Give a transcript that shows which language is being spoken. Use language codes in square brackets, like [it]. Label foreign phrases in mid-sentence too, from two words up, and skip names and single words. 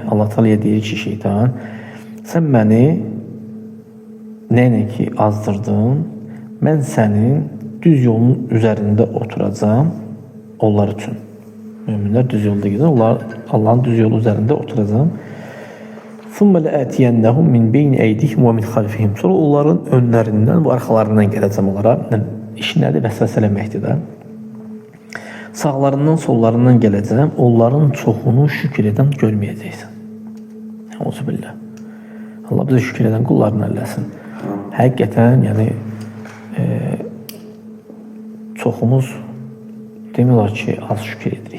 [az] Allah Teala'ya deyir ki, şeytan, sən məni nə ki azdırdın, mən sənin düz yolun üzərində oturacağım onlar üçün. Müminlər düz yolda gedir, Allah'ın düz yolu üzərində oturacağım. [ar] ثُمَّ لَأَتِيَنَّهُمْ مِنْ بَيْنِ اَيْدِهِمْ وَمِنْ خَلْفِهِمْ. [az] Sonra onların önlərindən və arxalarından gələcəm onlara. İş nədir? Vəsvəsə eləməkdir də. Sağlarından, sollarından gələcəm. Onların çoxunu şükür edən görməyəcəksən. Euzubillah. Allah bizə şükür edən qullarını eləsin. Həqiqətən, yəni çoxumuz demiyorlar ki, az şükür edirik.